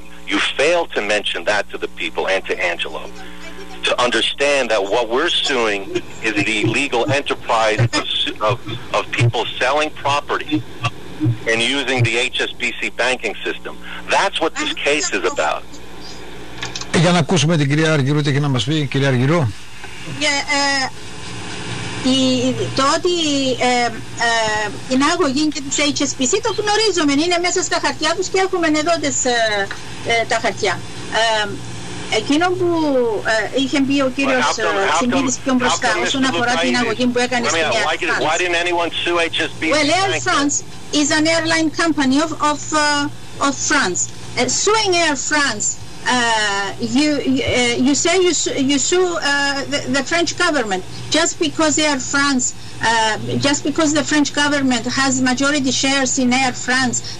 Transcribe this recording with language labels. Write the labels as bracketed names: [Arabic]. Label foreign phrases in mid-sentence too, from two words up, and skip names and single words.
[English] You failed to mention that to the people and to Angelo, to understand that what we're suing is the illegal enterprise of people selling property and using the HSBC banking system. That's what this case is about. [Greek] Για να ακούσουμε την κυρία Αργυρού, τι έχει να μας πει, κυρία Αργυρού. Το ότι είναι αγωγή και τους HSBC το γνωρίζουμε, είναι μέσα στα χαρτιά τους και έχουμε εδώ τα χαρτιά. Εκείνο που είχε πει ο κύριος Τsimpedes πιο μπροστά όσον αφορά την αγωγή που έκανε στην Air France. [English] Well, Air France is an airline company of France. Suing Air France, you say you sue the French government just because Air France, just because the French government has majority shares in Air France.